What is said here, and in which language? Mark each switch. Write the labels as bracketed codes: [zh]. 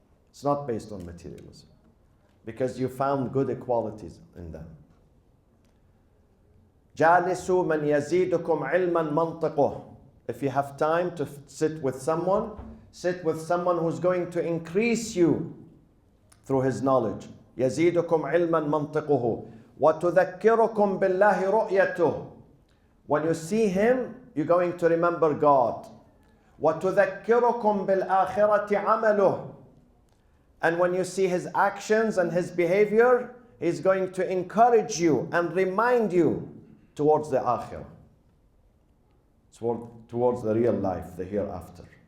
[en] It's not based on materialism, because you found good qualities in them. [ar] جالسوا من يزيدكم علما منطقه. [en] If you have time to sit with someone who's going to increase you through his knowledge. [ar] يزيدكم علما منطقه وتذكركم بالله رؤيته. [en] When you see him, you're going to remember God. [ar] وتذكركم بالآخرة عمله. [en] And when you see his actions and his behavior, he's going to encourage you and remind you towards the akhirah, towards the real life, the hereafter.